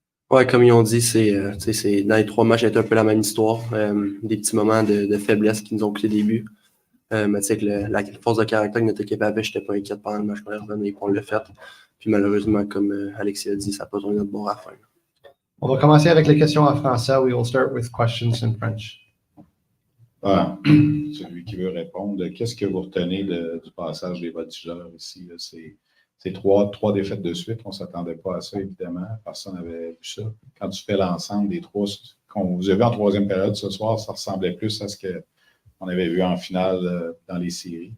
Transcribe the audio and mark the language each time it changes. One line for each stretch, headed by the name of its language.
French: Ouais, comme ils ont dit, c'est dans les 3 matchs, c'était un peu la même histoire. Des petits moments de faiblesse qui nous ont coûté des buts. Mais tu sais que la force de caractère que notre équipe avait, je n'étais pas inquiète pendant le match, on est revenu et on l'a fait. Puis malheureusement, comme Alexis a dit, ça n'a pas tourné notre bord à la fin. On va commencer avec les questions en français.
English: We will start with questions in French.
French: Celui qui veut répondre, qu'est-ce que vous retenez du passage des Voltigeurs ici? Là? C'est trois défaites de suite. On ne s'attendait pas à ça, évidemment. Personne n'avait vu ça. Quand tu fais l'ensemble des 3 qu'on vous a vu en 3e période ce soir, ça ressemblait plus à ce qu'on avait vu en finale dans les séries.